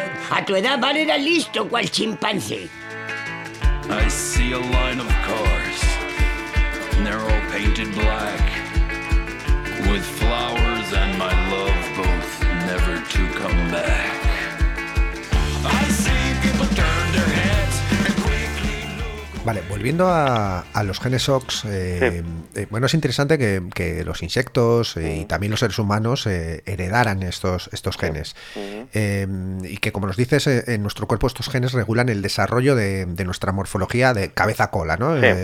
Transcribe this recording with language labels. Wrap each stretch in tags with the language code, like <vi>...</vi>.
<es>A tu edad, Bar era listo cual chimpancé.</es> <en>I see a line of cars. They're all painted black with flowers and my love both never to come back. I see people turn their heads and quickly look.</en> <es>Vale, volviendo a los genes Ox, bueno, es interesante que los insectos y también los seres humanos heredaran estos genes. Y que, como nos dices, en nuestro cuerpo estos genes regulan el desarrollo de nuestra morfología de cabeza-cola, ¿no?</es>